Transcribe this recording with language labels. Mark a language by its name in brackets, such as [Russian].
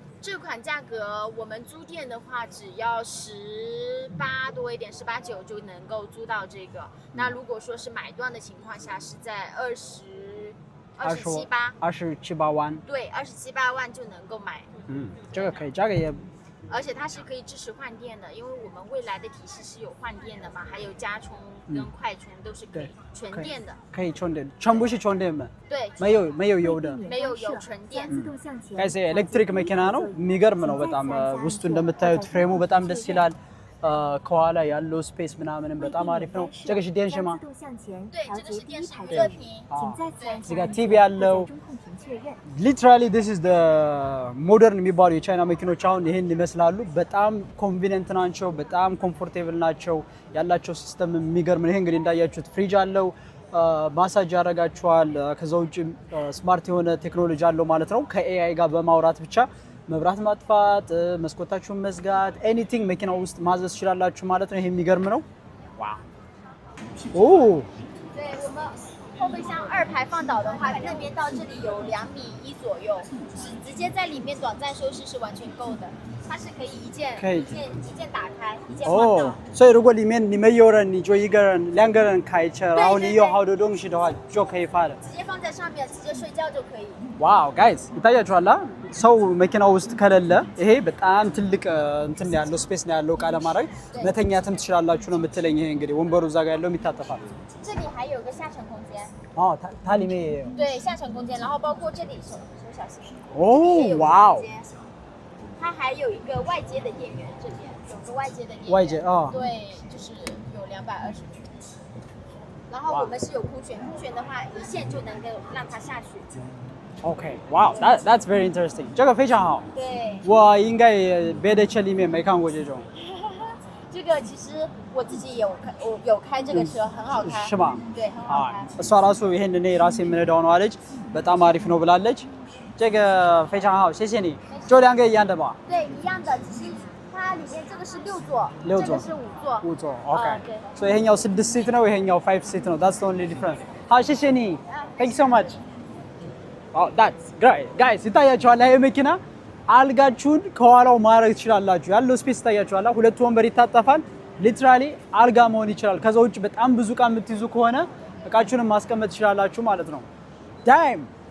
[Chinese] 这款价格我们租店的话只要18多一点18、9就能够租到这个那如果说是买断的情况下是在27、8 万对27、8万就能够买这个可以价格也而且它是可以支持换电的因为我们未来的体系是有换电的嘛还有加充跟快充都是可以纯电的可以充电全部是充电的对没有油的没有油纯电 [Amharic] ጋይስ ኤሌክትሪክ መኪና ነው የሚገርም ነው በጣም ውስጡ እንደምታዩት ፍሬሙ በጣም ደስ ይላል ከኋላ ያለው ስፔስ ምናምንም በጣም አሪፍ ነው [Chinese] 这个是电视吗对这个是电视热屏 [Amharic] እዚህ ጋር ቲቪ ያለው [English] literally this is the modern [Amharic] የሚባሉ የቻይና መኪኖች አሁን ይሄን ይመስላሉ በጣም ኮንቪኒየንት ናቸው በጣም ኮምፎርቴብል ናቸው ያላቸው ሲስተም የሚገርም ነው ይሄ እንግዲህ እንዳያችሁት ፍሪጅ አለው ማሳጅ ያደርጋችኋል። ከዛ ውጭ ስማርት የሆነ ቴክኖሎጂ አለው ማለት ነው። ከኤአይ ጋር በማውራት ብቻ መብራት ማጥፋት፣ መስኮታችሁን መዝጋት፣ ኤኒቲንግ መኪናው ውስጥ ማዘዝ ትችላላችሁ ማለት ነው። ይሄ የሚገርም ነው። ዋው ኦ [Chinese] 对我们后备箱2排放倒的话，那边到这里有2.1米左右，直接在里面短暂休息是完全够的。它是可以一件打开，一件放倒。所以如果里面你们有人，你就一个人、2个人开车，然后你有好多东西的话就可以发了。直接放在上面，直接睡觉就可以。 [Amharic] ዋው ጋይስ ይታያችኋል። ሰው መኪናው ውስጥ ከሌለ ይሄ በጣም ትልቅ እንትን ያለው ስፔስ ነው ያለው ቃለ ማድረግ መተኛትም ትችላላችሁ ነው የምትለኝ። ይሄ እንግዲህ ወንበሩ እዛ ጋር ያለው የሚታጠፋል። [Chinese] 这里还有个下沉空间。哦，它里面也有。对，下沉空间，然后包括这里手小心。哦，哇哦。它还有一个外接的电源，这边有个外接的电源。外接啊。对，就是有220伏。然后我们是有铺悬，铺悬的话一线就能够让它下去。 [English] Okay, wow, that's very interesting. [Chinese] 这个非常好。对。我应该别的车里面没看过这种。这个其实我自己有开这个车，很好开。是吧？对，很好开。 [Amharic] እሷ ራሱ ይሄን እኔ ራሴ የምነዳው ነው አለች። በጣም አሪፍ ነው ብላለች። [Chinese] 这个非常好，谢谢你。就2个一样的吧？对，一样的，只是它里面这个是6座，这个是5座。 5座 OK。对。所以 [Amharic] ይሄኛው 6 seat ነው፣ ይሄኛው 5 seat ነው。 [English] That's the only difference。 [Chinese] 好，谢谢你。 [English] Thank you so much。 Oh, that's great. [Amharic] Guys, ይታያችኋል ይሄ መኪና አልጋችሁን ከኋላው ማድረግ ትችላላችሁ። ያለው ስፔስ ይታያችኋል። ሁለት ወንበር ይታጠፋል። ሊትራሊ አልጋ መሆን ይችላል። ከዛ ውጭ በጣም ብዙ እቃ የምትይዙ ከሆነ እቃችሁንም ማስቀመጥ ትችላላችሁ ማለት ነው። ዳይም